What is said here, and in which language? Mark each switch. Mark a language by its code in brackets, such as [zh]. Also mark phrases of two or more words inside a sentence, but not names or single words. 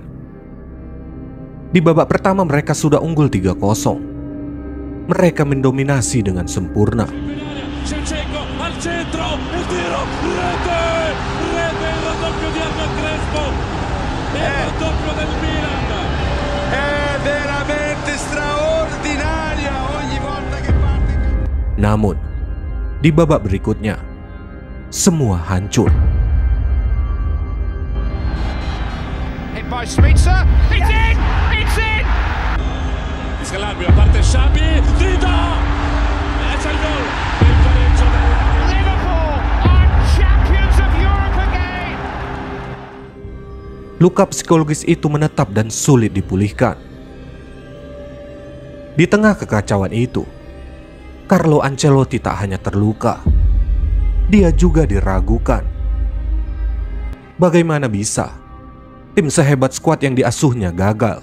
[id] Di babak pertama mereka sudah unggul 3-0. Mereka mendominasi dengan sempurna. [it] Shevchenko al centro, il tiro, rete, il raddoppio di Hernan Crespo, il raddoppio del Milan. È veramente straordinaria ogni volta che parte. [id] Namun, di babak berikutnya, semua hancur. [en] Hit by Spitzer. It's in! It's in! [it] Scalabrio, parte Xabi, Dida! E c'è il gol! Il pareggio [en] Liverpool are champions of Europe again! [id] Luka psikologis itu menetap dan sulit dipulihkan. Di tengah kekacauan itu, Carlo Ancelotti tak hanya terluka, dia juga diragukan. Bagaimana bisa tim sehebat skuad yang diasuhnya gagal?